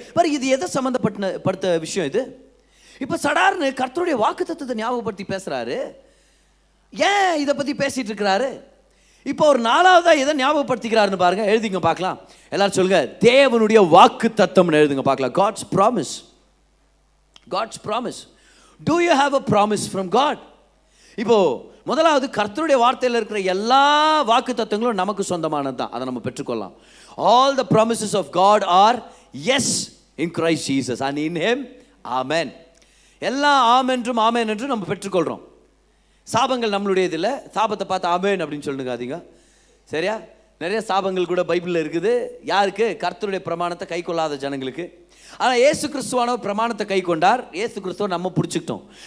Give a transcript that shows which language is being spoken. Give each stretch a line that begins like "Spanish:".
Tamil: பாரு, இது எதை சம்பந்தப்பட்ட விஷயம் இது? இப்ப சடார்னு கர்த்தருடைய வாக்குத்தத்தத்தை ஞாபகப்படுத்தி பேசுறாரு. ஏன் இதை பத்தி பேசிட்டு இருக்கிறாரு? இப்போ ஒரு நாலாவதா எதை ஞாபகப்படுத்திக்கிறாருன்னு பாருங்க, எழுதிங்க பார்க்கலாம். எல்லாரும் சொல்லுங்க, தேவனுடைய வாக்குத்தத்தம்னு எழுதுங்க பார்க்கலாம்.
English: God's promise. God's promise. Do you have a promise from God?
Tamil: இப்போ முதலாவது, கர்த்தருடைய வார்த்தையில் இருக்கிற எல்லா வாக்கு தத்துவங்களும் நமக்கு சொந்தமானது தான், அதை நம்ம பெற்றுக்கொள்ளலாம்.
English: All the promises of God are yes in Christ Jesus and in him amen.
Tamil: எல்லா ஆமென்றும் ஆமென் என்றும் நம்ம பெற்றுக்கொள்கிறோம். சாபங்கள் நம்மளுடையது இல்லை, சாபத்தை பார்த்து ஆமென் அப்படின்னு சொல்லுங்காதீங்க, சரியா? நிறைய சாபங்கள் கூட பைபிளில் இருக்குது. யாருக்கு? கர்த்தருடைய பிரமாணத்தை கை கொள்ளாத ஜனங்களுக்கு. ஆனால் ஏசு கிறிஸ்துவானவர் பிரமாணத்தை கை கொண்டார், ஏசு கிறிஸ்துவ நம்ம பிடிச்சிக்கிட்டோம்.